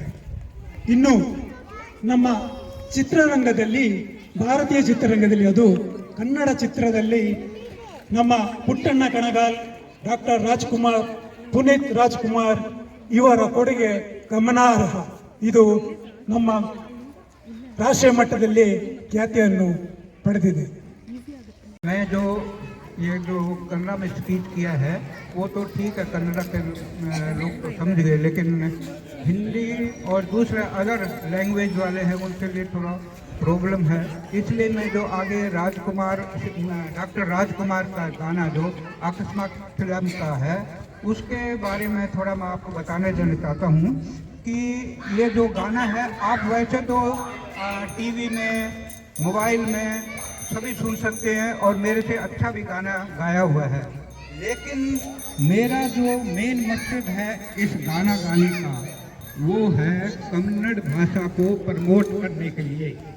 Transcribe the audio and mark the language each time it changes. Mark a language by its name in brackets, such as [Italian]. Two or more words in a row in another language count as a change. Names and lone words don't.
[Kannada] ಇನ್ನು ನಮ್ಮ ಚಿತ್ರರಂಗದಲ್ಲಿ, ಭಾರತೀಯ ಚಿತ್ರರಂಗದಲ್ಲಿ, ಅದು ಕನ್ನಡ ಚಿತ್ರದಲ್ಲಿ ನಮ್ಮ ಪುಟ್ಟಣ್ಣ ಕಣಗಾಲ್, ಡಾಕ್ಟರ್ ರಾಜ್ಕುಮಾರ್, ಪುನೀತ್ ರಾಜ್ಕುಮಾರ್ ಇವರ ಕೊಡುಗೆ ಗಮನಾರ್ಹ. ಇದು ನಮ್ಮ ರಾಷ್ಟ್ರೀಯ ಮಟ್ಟದಲ್ಲಿ ಖ್ಯಾತಿಯನ್ನು ಪಡೆದಿದೆ. [Hindi] मैं ये जो कन्नड़ा में स्पीच किया है वो तो ठीक है, कन्नड़ा के लोग तो समझ गए, लेकिन हिंदी और दूसरे [English] other language [Hindi] वाले हैं उनके लिए थोड़ा प्रॉब्लम है. इसलिए मैं जो आगे डॉक्टर राजकुमार का गाना जो अकस्मात फिल्म का है उसके बारे में थोड़ा मैं आपको बताने देना चाहता हूँ कि ये जो गाना है आप वैसे तो टीवी में, मोबाइल में सभी सुन सकते हैं और मेरे से अच्छा भी गाना गाया हुआ है, लेकिन मेरा जो मेन मकसद है इस गाना गाने का वो है कन्नड़ भाषा को प्रमोट करने के लिए.